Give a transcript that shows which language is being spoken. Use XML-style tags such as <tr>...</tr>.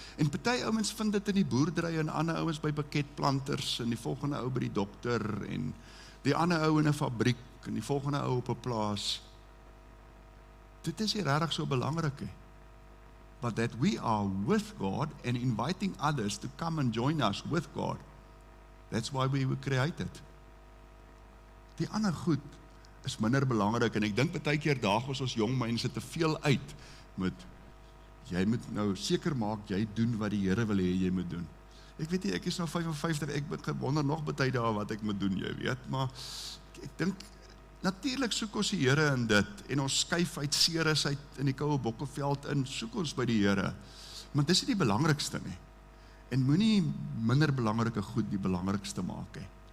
<af>En party ouens vind dit in die boerdery, en ander ouens by pakketplanters, en die volgende ou by die dokter, en die ander ou in 'n fabriek, en die volgende ou op 'n plaas. Dit is nie regtig so belangrik nie.</af> <en>But that we are with God and inviting others to come and join us with God. That's why we were created.</en> <af>Die ander goed is minder belangrik, en ek dink baie keer daag ons jong mense te veel uit met jy moet nou seker maak jy doen wat die Here wil hê jy moet doen. Ek weet nie, ek is nou 55, ek wonder nog baie dae wat ek moet doen, jy weet, maar ek dink natuurlik soek ons die Here in dit, en ons skuif uit Ceres uit in die koue Bokkeveld in, soek ons by die Here, maar dis nie die belangrikste nie, en moenie minder belangrike goed die belangrikste maak nie.</af>